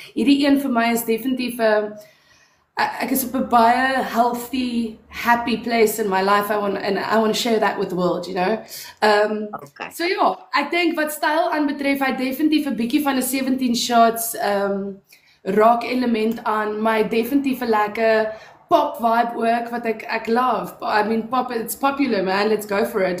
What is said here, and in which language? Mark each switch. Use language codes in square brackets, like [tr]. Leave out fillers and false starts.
[af] Hierdie een vir my is definitief ek is op 'n baie [en] healthy, happy place in my life. I want to share that with the world, you know. Okay. [af] So ja, ek dink wat styl aanbetref, hy definitief 'n bietjie van 'n 17 shots rock element aan, my definitief 'n lekker pop vibe ook wat ek love. [en] I mean pop, it's popular man, let's go for it.